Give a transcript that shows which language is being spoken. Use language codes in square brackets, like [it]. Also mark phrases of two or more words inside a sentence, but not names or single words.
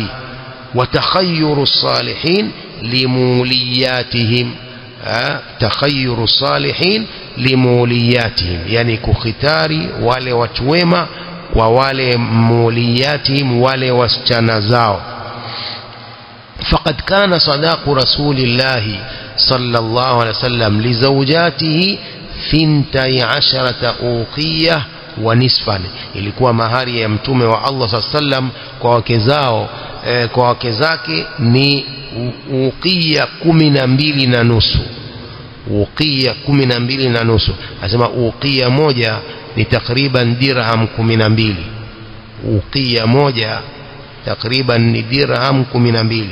[ar] وتخيروا الصالحين لموليّاتهم، تخيروا الصالحين لموليّاتهم, [sw] yani kukhitari wale watu wema kwa wale muliyatihim, wale wasichana zao. [ar] فقد كان صداق رسول الله صلى الله عليه وسلم لزوجاته 12 أوقية ونصفا. [sw] ilikuwa mahari ya mtume wa Allah [ar] صلى الله عليه وسلم [sw] kwa wake zao, kwa wake zake ni uqiya 12 na nusu. Uqiya 12 na nusu. Anasema uqiya moja ni takriban dirham 12. Uqiya moja takriban ni dirham 12.